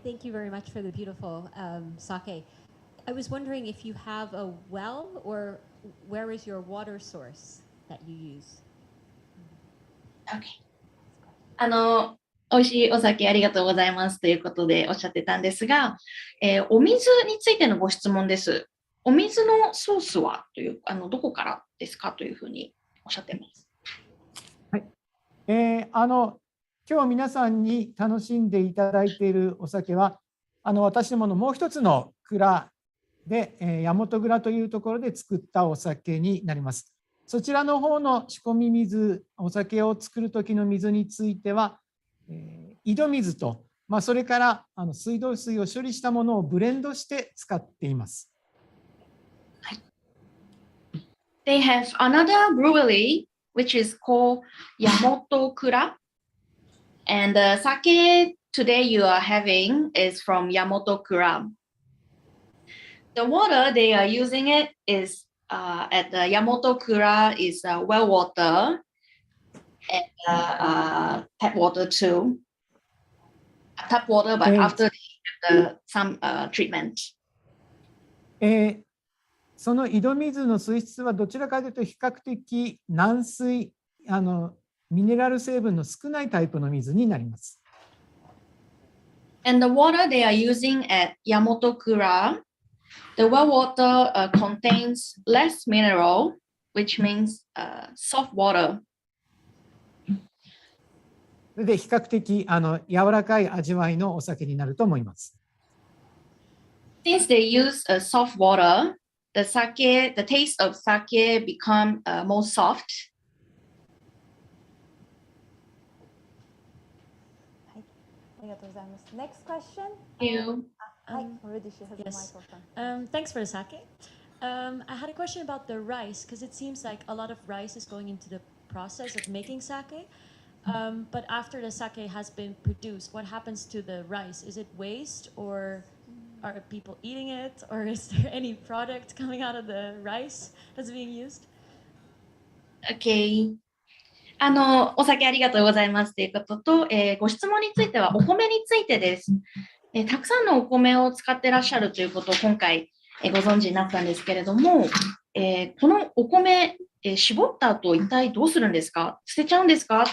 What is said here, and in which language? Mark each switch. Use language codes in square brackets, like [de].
[en] Thank you very much for the beautiful sake. I was wondering if you have a well, or where is your water source that you use? Okay. [ja] 美味しいお酒ありがとうございますということでおっしゃってたんですが、お水についてのご質問です。お水のソースはというどこからですかというふうにおっしゃってます。はい。今日皆さんに楽しんでいただいているお酒は私どものもう一つの蔵で大和蔵というところで作ったお酒になります。そちらの方の仕込み水、お酒を作る時の水については井戸水と、それから水道水を処理したものをブレンドして使っています。はい。 [en] They have another brewery which is called Yamotokura, and the sake today you are having is from Yamotokura. The water they are using it is at the Yamotokura is well water and tap water too. Tap water, but after some treatment. [ja] その井戸水の水質はどちらかというと比較的軟水、ミネラル成分の少ないタイプの水になります。 [en] And the water they are using at Yamotokura, the well water contains less mineral, which means soft water. [ja] で比較的柔らかい味わいのお酒になると思います。 [en] Since they use soft water, the taste of sake become more soft. [ja] はい、ありがとうございます。 [en] Next question. Thank you. Hi, already she has yes. a microphone. Thanks for the sake. I had a question about the rice because it seems like a lot of rice is going into the process of making sake. But after the sake has been produced, what happens to the rice? Is it waste, or are people eating it, or is there any product coming out of the rice that's being used? Okay. [ja] お酒ありがとうございますということと、ご質問についてはお米についてです。たくさんのお米を使ってらっしゃるということを今回、ご存知になったんですけれども、このお米、絞った後一体どうするんですか？捨てちゃうんですか？